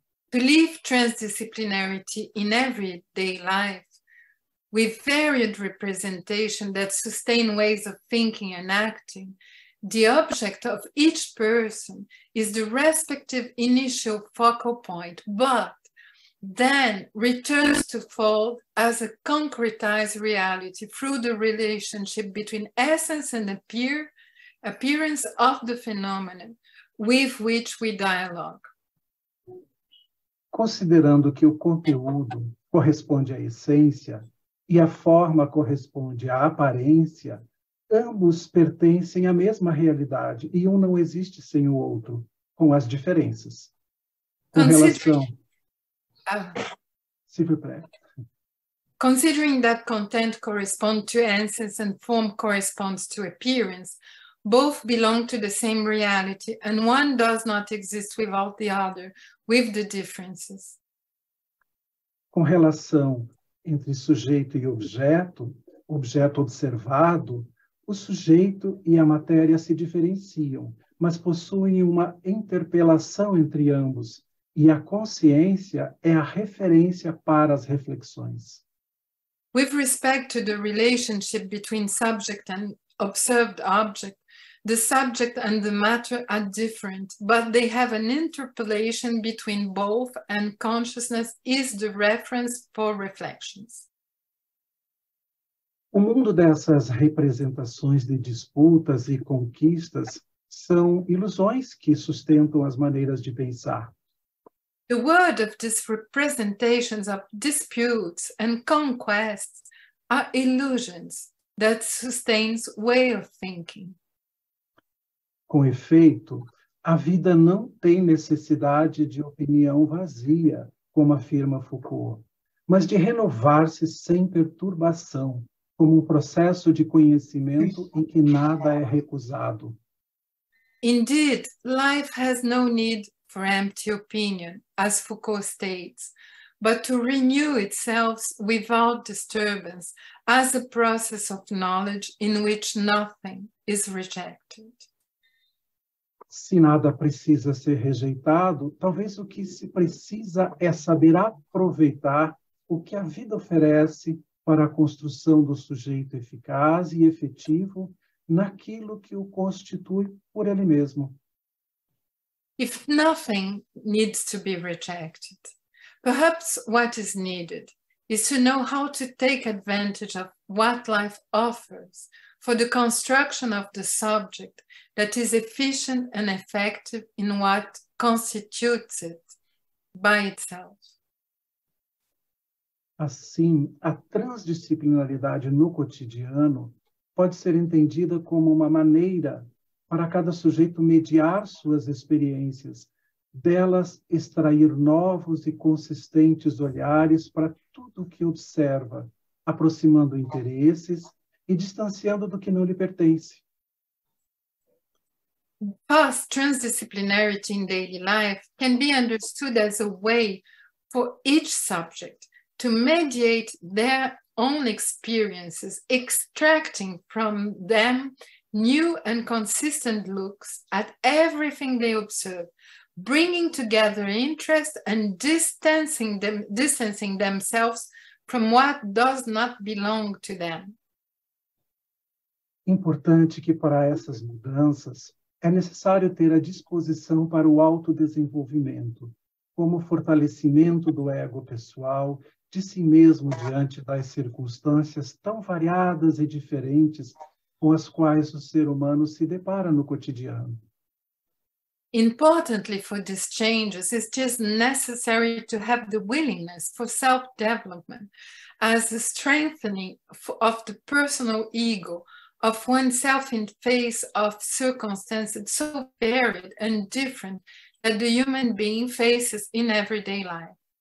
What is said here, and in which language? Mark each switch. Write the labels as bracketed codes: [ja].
[en] To live transdisciplinarity in everyday life, with varied representation that sustain ways of thinking and acting, the object of each person is the respective initial focal point, but then returns to fold as a concretized reality through the relationship between essence and appearance of the phenomenon, with which we dialogue. [pt] Considerando que o conteúdo corresponde à essência e a forma corresponde à aparência, ambos pertencem à mesma realidade e um não existe sem o outro, com as diferenças. Com relação... [fr] S'il vous plaît. [en] Considering that content corresponds to essence and form corresponds to appearance, both belong to the same reality, and one does not exist without the other, with the differences. [pt] Com relação entre sujeito e objeto observado, o sujeito e a matéria se diferenciam, mas possuem uma interpelação entre ambos, e a consciência é a referência para as reflexões. [en] With respect to the relationship between subject and observed object, the subject and the matter are different, but they have an interpolation between both, and consciousness is the reference for reflections. [pt] O mundo dessas representações de disputas e conquistas são ilusões que sustentam as maneiras de pensar. [en] The word of these representations of disputes and conquests are illusions that sustains way of thinking. [pt] Com efeito, a vida não tem necessidade de opinião vazia, como afirma Foucault, mas de renovar-se sem perturbação, como um processo de conhecimento em que nada é recusado. [en] Indeed, life has no need for empty opinion, as Foucault states, but to renew itself without disturbance as a process of knowledge in which nothing is rejected. [pt] Se nada precisa ser rejeitado, talvez o que se precisa é saber aproveitar o que a vida oferece para a construção do sujeito eficaz e efetivo naquilo que o constitui por ele mesmo. [en] If nothing needs to be rejected, perhaps what is needed is to know how to take advantage of what life offers for the construction of the subject that is efficient and effective in what constitutes it by itself. [pt] Assim, a transdisciplinaridade no cotidiano pode ser entendida como uma maneira para cada sujeito mediar suas experiências, delas extrair novos e consistentes olhares para tudo o que observa, aproximando interesses e distanciando do que não lhe pertence. [en] Thus, transdisciplinarity in daily life can be understood as a way for each subject to mediate their own experiences, extracting from them new and consistent looks at everything they observe, bringing together interest and distancing themselves from what does not belong to them. [pt] Importante que para essas mudanças é necessário ter a disposição para o autodesenvolvimento, como fortalecimento do ego pessoal, de si mesmo diante das circunstâncias tão variadas e diferentes com as quais o ser humano se depara no cotidiano. [en] Importantly for these changes, it is necessary to have the willingness for self-development as a strengthening of the personal ego of oneself in face of circumstances so varied and different that the human being faces in everyday life.